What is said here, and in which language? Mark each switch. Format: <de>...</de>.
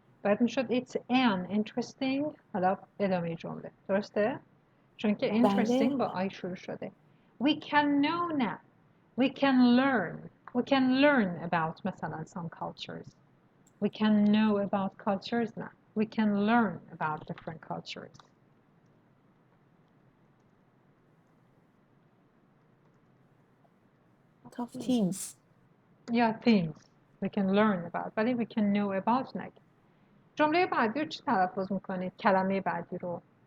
<fa>باید میشد</fa> <en>it's an interesting.</en> <fa>حالا ادامه جمله درسته؟ چون که interesting با آی شروع شده.</fa> <en>We can know</en> <fa>نه.</fa> <en>We can learn about</en> <fa>مثلا</fa> <en>some cultures. We can know about cultures</en> <fa>نه.</fa> <en>We can learn about different cultures. Of things. Yeah, things. We can learn about.</en> <fa>ولی</fa> <en>we can know about</en> <fa>نگه. جمله بعدی رو چی تلفظ میکنید؟ کلمه بعدی رو.</fa>